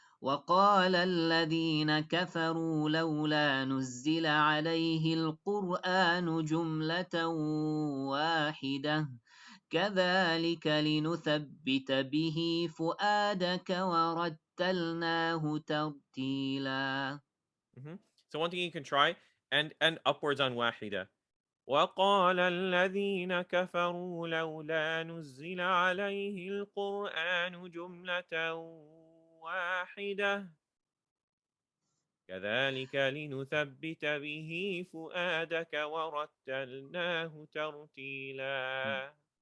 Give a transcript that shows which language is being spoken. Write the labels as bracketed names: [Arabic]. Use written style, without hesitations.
[Arabic] وقال الذين كفروا لولا نزل عليه القرآن جملة واحدة كذلك لنثبت به فؤادك ورتلناه ترتيلا. [English] So one thing you can try and upwards on واحدة. [Arabic] وقال الذين كفروا لولا نزل عليه القرآن جملة واحدة كذلك لنثبت به فؤادك ورتلناه ترتيلا.